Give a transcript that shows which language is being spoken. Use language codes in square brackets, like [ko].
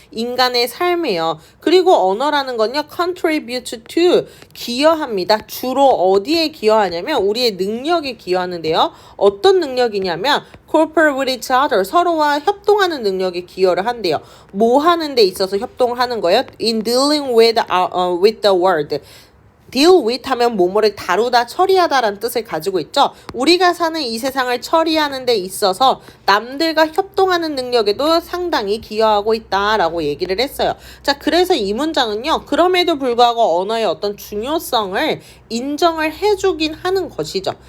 [ko] 인간의 삶에요. 그리고 언어라는 건요, [en] contribute to, [ko] 기여합니다. 주로 어디에 기여하냐면 우리의 능력에 기여하는데요. 어떤 능력이냐면 [en] cooperate with each other, [ko] 서로와 협동하는 능력에 기여를 한대요. 뭐 하는 데 있어서 협동을 하는 거예요? [en] In dealing with the world. [ko] deal with 하면 뭐뭐를 다루다, 처리하다라는 뜻을 가지고 있죠. 우리가 사는 이 세상을 처리하는 데 있어서 남들과 협동하는 능력에도 상당히 기여하고 있다라고 얘기를 했어요. 자, 그래서 이 문장은요, 그럼에도 불구하고 언어의 어떤 중요성을 인정을 해주긴 하는 것이죠.